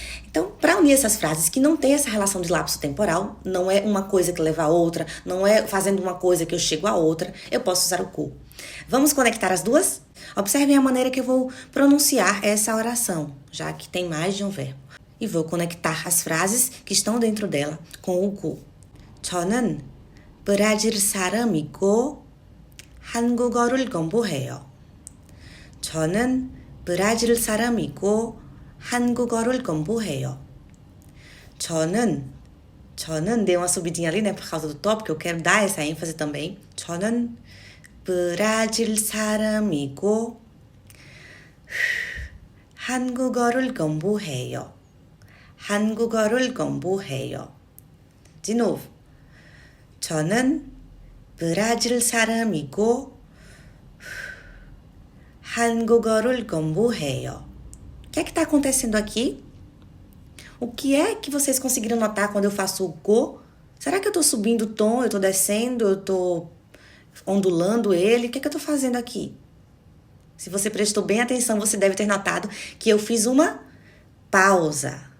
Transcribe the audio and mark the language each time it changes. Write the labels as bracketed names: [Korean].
[Portuguese] Então, para unir essas frases que não tem essa relação de lapso temporal, não é uma coisa que leva a outra, não é fazendo uma coisa que eu chego a outra, eu posso usar o co. Vamos conectar as duas? Observem a maneira que eu vou pronunciar essa oração, já que tem mais de um verbo. E vou conectar as frases que estão dentro dela com o co. [Korean] 저는 브라질 사람이고 한국어를 공부해요. 저는 브라질 사람이고 한국어를 공부해요. 저는 [Portuguese] dei uma subidinha ali, né, por causa do tópico, eu quero dar essa ênfase também. [Korean] 저는 브라질 사람이고 한국어를 공부해요. 한국어를 공부해요. [Portuguese] De novo. [Korean] 저는 브라질 사람이고 한국어를 공부해요. [Portuguese] O que é que está acontecendo aqui? O que é que vocês conseguiram notar quando eu faço o go? Será que eu estou subindo o tom, eu estou descendo, eu estou ondulando ele? O que é que eu estou fazendo aqui? Se você prestou bem atenção, você deve ter notado que eu fiz uma pausa.